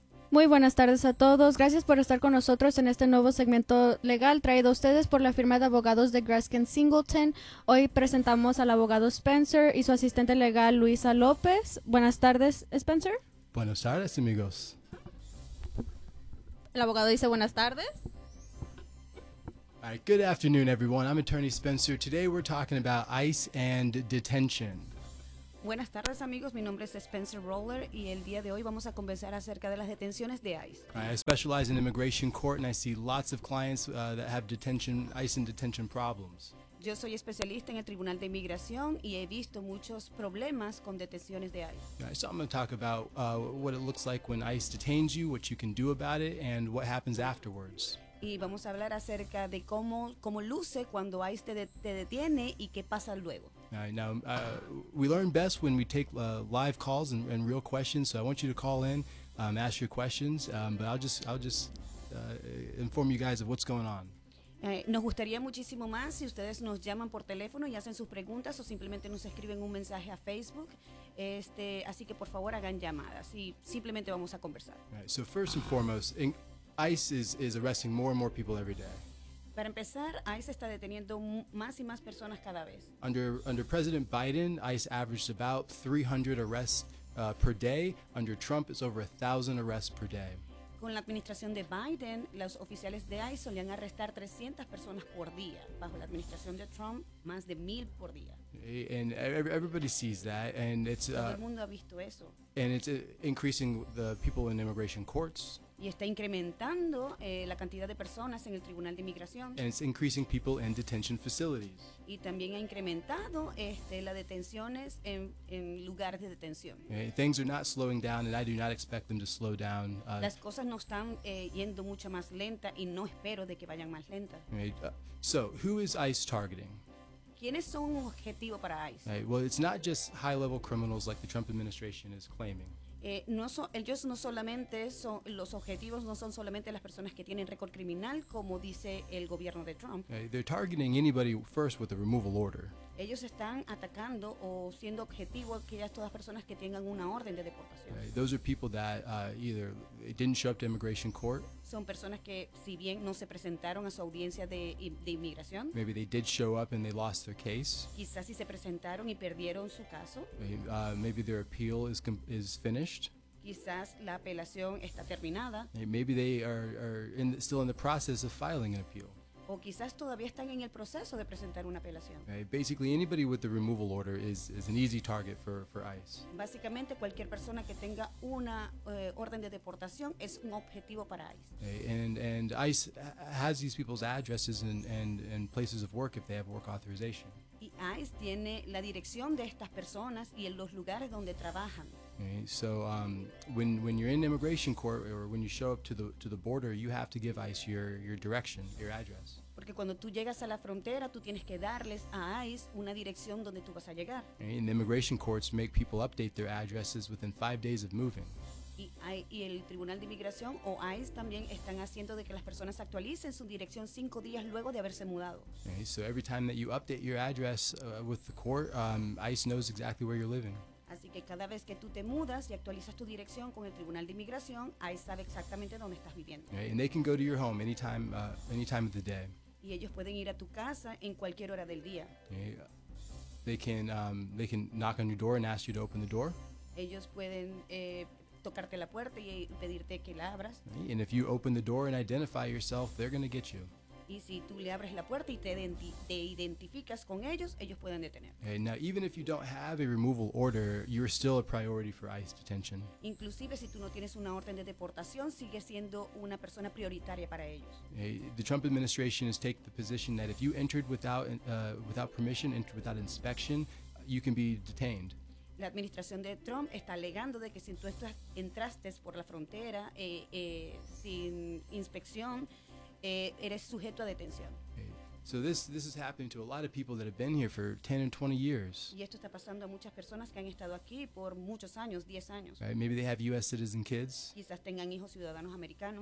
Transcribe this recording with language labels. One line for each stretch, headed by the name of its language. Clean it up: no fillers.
Spanish: Muy buenas tardes a todos. Gracias por estar con nosotros en este nuevo segmento legal traído a ustedes por la firma de abogados de Greskin Singleton. Hoy presentamos al abogado Spencer y su asistente legal Luisa López. Buenas tardes, Spencer. Buenas tardes, amigos. El abogado dice buenas tardes.
English: All right, good afternoon, everyone. I'm Attorney Spencer. Today we're talking about ICE and detention.
Spanish: Buenas tardes, amigos. Mi nombre es Spencer Roller y el día de hoy vamos a conversar acerca de las detenciones de ICE.
English: I specialize in immigration court and I see lots of clients that have detention, ICE and detention problems.
Spanish: Yo soy especialista en el Tribunal de Inmigración y he visto muchos problemas con detenciones de ICE.
English: Right, so I'm going to talk about what it looks like when ICE detains you, what you can do about it, and what happens afterwards.
Spanish: Y vamos a hablar acerca de cómo luce cuando ICE te detiene y qué pasa luego.
English: Now, we learn best when we take live calls and real questions, so I want you to call in, ask your questions, but I'll just inform you guys of what's going on.
Spanish: Nos gustaría muchísimo más si ustedes nos llaman por teléfono y hacen sus preguntas o simplemente nos escriben un mensaje a Facebook. Así que por favor hagan llamadas y simplemente vamos a conversar.
English: Right, so first and foremost, ICE is arresting more and more people every day.
Spanish: Para empezar, ICE está deteniendo más y más personas cada vez.
English: Under President Biden, ICE averaged about 300 arrests per day. Under Trump, it's over 1,000 arrests per day.
Spanish: Con la administración de Biden, los oficiales de ICE solían arrestar 300 personas por día. Bajo la administración de Trump, más de 1,000 por día.
English: And everybody sees that, and it's
Spanish: todo el mundo ha visto eso.
English: And it's increasing the people in immigration courts.
Spanish: Y está incrementando la cantidad de personas en el Tribunal de Inmigración.
English: And it's increasing people in detention facilities.
Spanish: Y también ha incrementado las detenciones en lugares de detención.
English: Okay, things are not slowing down, and I do not expect them to slow down.
Spanish: Las cosas no están yendo mucho más lenta, y no espero de que vayan más lentas.
English: Okay, so, who is ICE targeting?
Spanish: ¿Quiénes son un objetivo para ICE?
English: Okay, well, it's not just high-level criminals like the Trump administration is claiming.
Spanish: No solamente son las personas que tienen récord criminal como dice el gobierno de Trump.
English: They're targeting anybody first with a removal order.
Spanish: Ellos están atacando o siendo objetivo aquellas todas personas que tengan una orden de deportación.
English: Those are people that either didn't show up to immigration court.
Spanish: Son personas que si bien no se presentaron a su audiencia de inmigración.
English: Maybe they did show up and they lost their case.
Spanish: Quizás si se presentaron y perdieron su caso.
English: Maybe their appeal is finished.
Spanish: Quizás la apelación está terminada.
English: Maybe they are still in the process of filing an appeal.
Spanish: O quizás todavía están en el proceso de presentar una apelación.
English: Basically, anybody with the removal order is an easy target for ICE.
Spanish: Básicamente, cualquier persona que tenga una orden de deportación es un objetivo para ICE.
English: And ICE has these people's addresses and places of work if they have work authorization.
Spanish: Y ICE tiene la dirección de estas personas y en los lugares donde trabajan.
English: So when you're in immigration court or when you show up to the border, you have to give ICE your direction, your address.
Spanish: Porque cuando tú llegas a la frontera, tú tienes que darles a ICE una dirección donde tú vas a llegar.
English: And the immigration courts make people update their addresses within 5 days of moving.
Spanish: Y el Tribunal de Inmigración o ICE también están haciendo de que las personas actualicen su dirección 5 días luego de haberse mudado.
English: Okay, so every time that you update your address with the court, ICE knows exactly where you're living.
Spanish: Así que cada vez que tú te mudas y actualizas tu dirección con el Tribunal de Inmigración, ICE sabe exactamente dónde estás viviendo.
English: Okay, and they can go to your home anytime of the day.
Spanish: Y ellos pueden ir a tu casa en cualquier hora del día.
English: Okay, they can knock on your door and ask you to open the door.
Spanish: Ellos pueden tocarte la puerta y pedirte que la abras.
English: And if you open the door and identify yourself, they're going to get you.
Spanish: Y si tú le abres la puerta y te identificas con ellos, ellos pueden detenerte.
English: And now, even if you don't have a removal order, you're still a priority for ICE detention.
Spanish: Inclusive si tú no tienes una orden de deportación, sigue siendo una persona prioritaria para ellos.
English: The Trump administration has taken the position that if you entered without permission, entered without inspection, you can be detained.
Spanish: La administración de Trump está alegando de que si tú entraste por la frontera sin inspección, eres sujeto a detención.
English: Okay. So this is happening to a lot of people that have been here for 10 and 20 years.
Spanish: Y esto está pasando a muchas personas que han estado aquí por muchos años, 10 años.
English: Right. Maybe they have U.S. citizen kids.
Spanish: Quizás tengan hijos ciudadanos americanos.